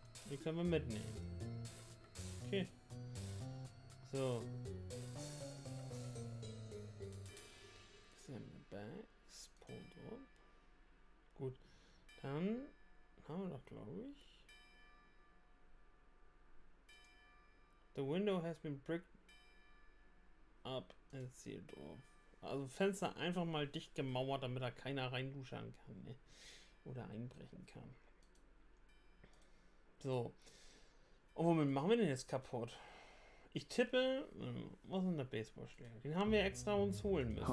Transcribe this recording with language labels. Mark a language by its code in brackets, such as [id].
[de] Die können wir mitnehmen. Okay. So. [en] Bags. Pulled up. Gut. [de] Dann haben wir doch, glaube ich. [en] The window has been bricked up and sealed off. [de] Also Fenster einfach mal dicht gemauert, damit da keiner reinduschern kann, ne? Oder einbrechen kann. So. Und womit machen wir den jetzt kaputt? Ich tippe, was ist denn der Baseballschläger? Den haben wir extra uns holen müssen.